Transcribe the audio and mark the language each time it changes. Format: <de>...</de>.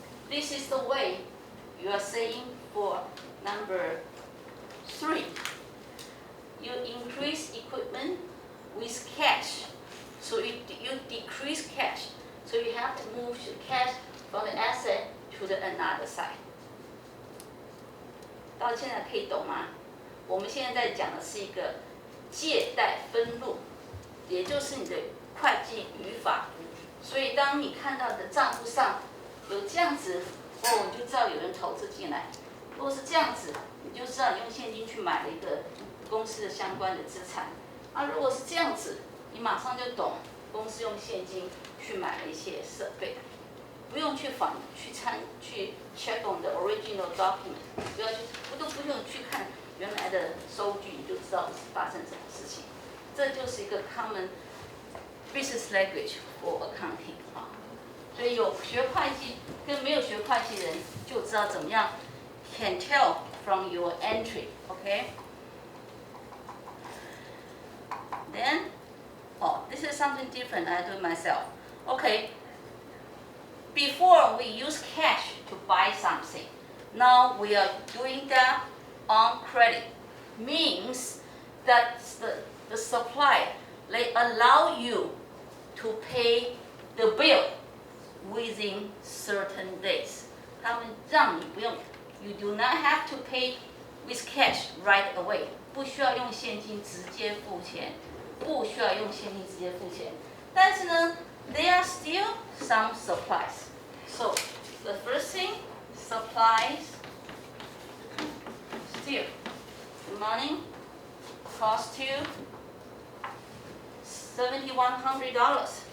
<en>This is the way you are saying for number 3. You increase equipment with cash. So you decrease cash. So you have to move the cash from the asset to the another side.</en> <zh>到现在可以懂吗？我们现在在讲的是一个借贷分录，也就是你的会计语法。所以当你看到的账户上有这样子，你就知道有人投资进来。如果是这样子，你就知道你用现金去买了一个公司的相关的资产。如果是这样子，你马上就懂公司用现金去买了一些设备，不用去</zh> <en>check on the original document，</en> <zh>都不用去看原来的收据，你就知道发生什么事情。这就是一个</zh> <en>common business language for accounting</en> <zh>啊。所以有学会计跟没有学会计的人就知道怎么样</zh> <en>can tell from your entry，OK？、Then, this is something different. I do it myself. Okay. Before we use cash to buy something, now we are doing that on credit. Means that the supplier they allow you to pay the bill within certain days.</en> <zh>他们让你不用</zh> <en>you do not have to pay with cash right away.</en> <zh>不需要用现金直接付钱，不需要用现金直接付钱。但是呢</zh> <en>there are still some supplies. So the first thing, supplies, still, money cost you $7,100.</en>